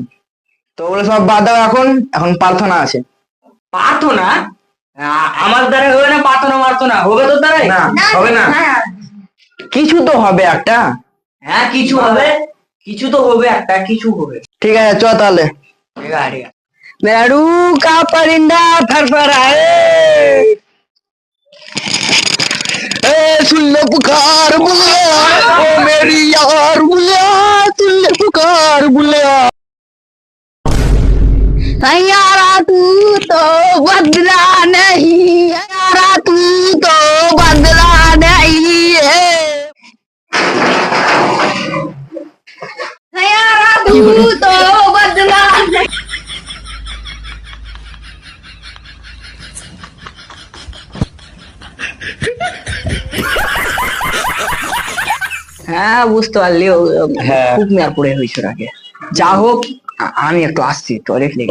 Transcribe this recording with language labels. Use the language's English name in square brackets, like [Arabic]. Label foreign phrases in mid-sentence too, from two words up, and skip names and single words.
[Bangla] তো ওগুলো সব বাদ দাও, এখন এখন প্রার্থনা আছে। প্রার্থনা? আমার দ্বারা হবে না প্রার্থনা মার্থনা, হবে তোর দ্বারাই? না হবে না, কিছু তো হবে একটা। হ্যাঁ কিছু হবে, কিছু তো হবে একটা, কিছু হবে। ঠিক আছে চ তাহলে। ঠিক আছে ঠিক আছে। [Hindi] मेरू का परिंदा फरफराए, ए सुन ले पुकार बुलिया, ओ मेरी यार बुलिया, सुन ले पुकार बुलिया। यारा तू तो बदला नहीं, यारा तू तो बदला नहीं है, यारा तू तो बदला नहीं। [Bangla] হ্যাঁ বুঝতে পারলি, হ্যাঁ। খুব মেয়ার পড়ে হয়েছে আগে। যা হোক, আমি একটু আসছি, টয়লেট লেগে।